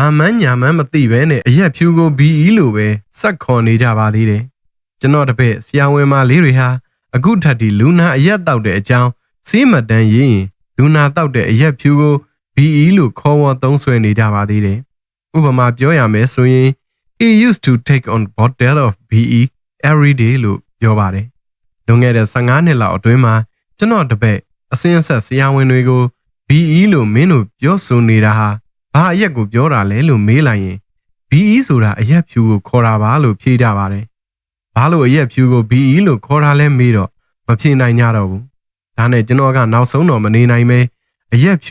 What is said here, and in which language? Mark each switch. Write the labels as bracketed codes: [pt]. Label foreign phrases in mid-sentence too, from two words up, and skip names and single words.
[my] မှန်းညာမှန်းမသိပဲနဲ့အရက်ဖြူကို BE လို့ပဲစက်ခေါ်နေကြပါသေးတယ်။ကျွန်တော်တပည့်ဆရာဝန်မလေးတွေဟာအခုထက်ဒီလူနာအရက်တောက်တဲ့အကြောင်းစီးမတန်းရေးရင်လူနာတောက်တဲ့အရက်ဖြူကို BE လို့ခေါ်ဝေါ်သုံးဆွဲနေကြပါသေးတယ်။ဥပမာပြောရမယ်ဆိုရင် he [en] used to take on bottle of BE every day [my] လို့ပြောပါတယ်။လွန်ခဲ့တဲ့15 နှစ်လောက်အတွင်းမှာကျွန်တော်တပည့်အစင်းဆက်ဆရာဝန်တွေကို BE လို့မင်းတို့ပြောဆိုနေတာဟာဘာအရက်ကိုပြောတာလဲလို့မေးလိုက်ရင် BE ဆိုတာအ ရက်ဖြူကိုခေါ်တာပါလို့ဖြေကြပါတယ်။ဘာလို့အရက်ဖြူကို BE လို့ခေါ်တာလဲမေးတော့မဖြေနိုင်ကြတော့ဘူး။ဒါနဲ့ကျွန်တော်ကနောက်ဆုံးတော့မနေနိုင်ပဲအရက်ဖြူ